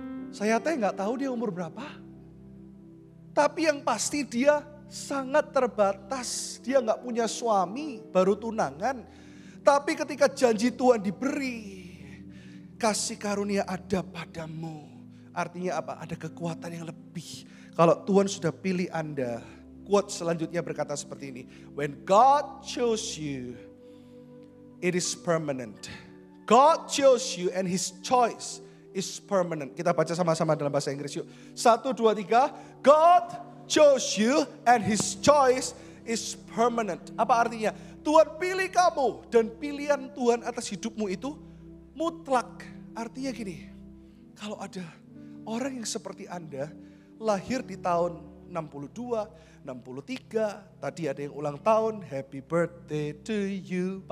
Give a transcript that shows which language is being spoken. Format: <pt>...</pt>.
<id>Saya nggak tahu dia umur berapa. Tapi yang pasti dia sangat terbatas. Dia nggak punya suami, baru tunangan. Tapi ketika janji Tuhan diberi, kasih karunia ada padamu. Artinya apa? Ada kekuatan yang lebih. Kalau Tuhan sudah pilih Anda. Quote selanjutnya berkata seperti ini.</id> <en>When God chose you, it is permanent. God chose you and His choice is permanent.</en> <id>Kita baca sama-sama dalam bahasa Inggris yuk. 1, 2, 3.</id> <en>God chose you and His choice is permanent.</en> <id>Apa artinya? Tuhan pilih kamu dan pilihan Tuhan atas hidupmu itu mutlak. Artinya gini, kalau ada orang yang seperti Anda lahir di tahun 62, 63, tadi ada yang ulang tahun,</id> <en>happy birthday to you.</en>